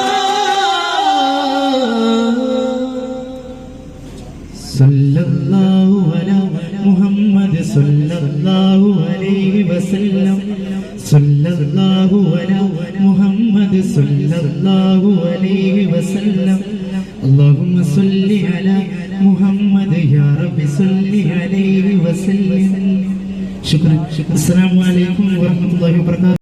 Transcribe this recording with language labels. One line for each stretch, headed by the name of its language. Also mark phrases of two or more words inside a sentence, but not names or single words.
Arabic: صلى الله على محمد صلى الله عليه وسلم صلى الله على محمد صلى الله عليه وسلم اللهم صل على محمد يا رب صل عليه وسلم شكرا السلام عليكم ورحمة الله وبركاته